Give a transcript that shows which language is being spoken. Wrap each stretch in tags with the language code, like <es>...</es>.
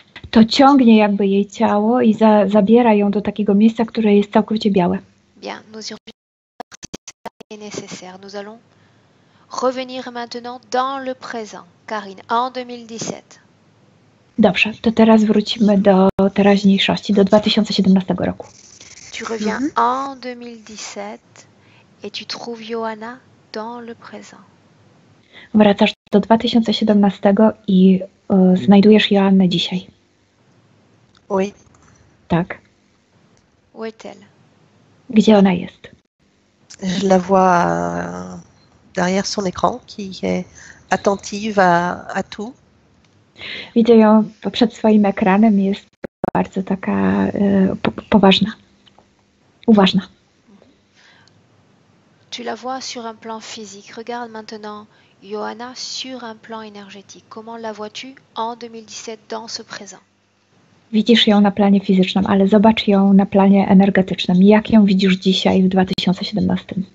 <pl>To ciągnie jakby jej ciało i zabiera ją do takiego miejsca, które jest całkowicie białe.</pl> <fr>Bien, nous y reviendrons si c'est nécessaire. Nous allons revenir maintenant dans le présent. Karine, en 2017.</fr> <pl>Dobrze, to teraz wrócimy do teraźniejszości, do 2017 roku.</pl> <fr>Tu reviens en 2017 et tu trouves Johanna dans le présent.</fr> <pl>Wracasz do 2017 i znajdujesz Joannę dzisiaj.</pl> <fr>Oui.</fr> <pl>Tak.</pl> <fr>Où est-elle?</fr> <pl>Gdzie ona jest?</pl> <fr>Je la vois derrière son écran qui est attentive à tout.</fr> <pl>Widzę ją przed swoim ekranem, jest bardzo taka poważna, uważna.</pl> <fr>Tu la vois sur un plan physique. Regarde maintenant Johanna sur un plan énergétique. Comment la vois-tu en 2017 dans ce présent?</fr> <pl>Widzisz ją na planie fizycznym, ale zobacz ją na planie energetycznym. Jak ją widzisz dzisiaj w 2017?</pl>